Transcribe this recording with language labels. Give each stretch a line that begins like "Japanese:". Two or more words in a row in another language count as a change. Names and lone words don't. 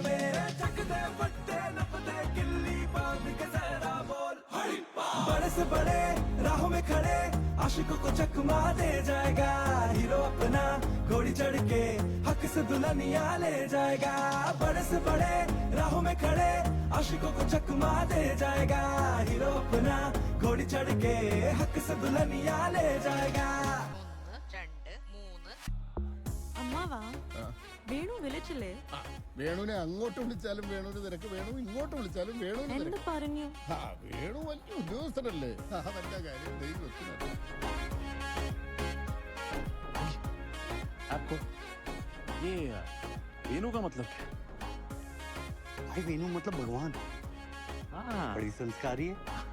Hindi: चक दे पट्टे नप दे से बड़े राहों में खड़े आशिकों को चकमा दे जाएगा हीरो अपना घोड़ी चढ़ के हक से दुल्हनिया ले जाएगा बड़े से बड़े राहों में खड़े आशिकों को चकमा दे जाएगा हीरो अपना घोड़ी चढ़ के हक से दुल्हनिया ले जाएगा
Malayalam: അമ്മാവാ വേണു വിളിച്ചില്ലേ വേണുവിനെ അങ്ങോട്ട് വിളിച്ചാലും വേണുവിന് തിരക്ക് വേണു ഇങ്ങോട്ട് വിളിച്ചാലും വേണുവിന് എന്ത് തിരക്ക് പറഞ്ഞു ആ വേണു വലിയ ഉദ്യോഗസ്ഥനല്ലേ അതല്ല കാര്യം ദൈവം വെക്കുന്നത്
Hindi: आपको ये वेणु का मतलब क्या है? भाई वेणु मतलब भगवान। हाँ बड़ी संस्कारी है।